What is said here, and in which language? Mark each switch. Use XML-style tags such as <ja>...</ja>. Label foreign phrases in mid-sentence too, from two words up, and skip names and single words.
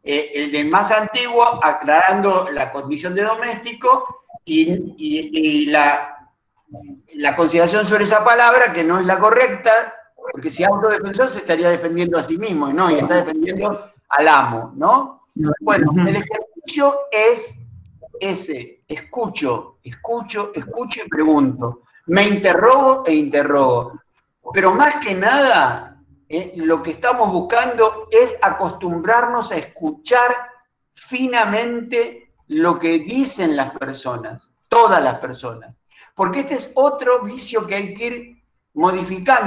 <es>El del más antiguo, aclarando la condición de doméstico y la consideración sobre esa palabra, que no es la correcta, porque si autodefensor se estaría defendiendo a sí mismo, ¿no? Y está defendiendo al amo, ¿no? Bueno, el ejercicio es ese. escucho y pregunto. Me interrogo e interrogo. Pero más que nada, lo que estamos buscando es acostumbrarnos a escuchar finamente lo que dicen las personas, todas las personas. Porque este es otro vicio que hay que ir modificando.</es>